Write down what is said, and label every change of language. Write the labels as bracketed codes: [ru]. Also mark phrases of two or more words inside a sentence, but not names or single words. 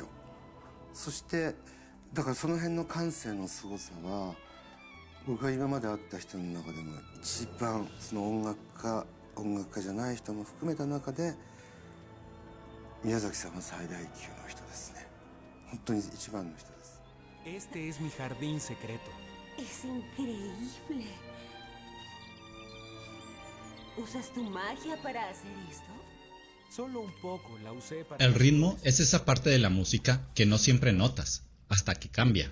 [ja] そしてだからその辺の感性のすごさは僕が今まで会った人の中でも一番その音楽家じゃない人も含めた中で宮崎さんは最大級の人ですね。本当に一番の人です。 [es] Este es mi jardín secreto. Es increíble. ¿Usas tu magia para hacer esto? Solo un poco la usé para... El ritmo es esa parte de la música que no siempre notas, hasta que cambia.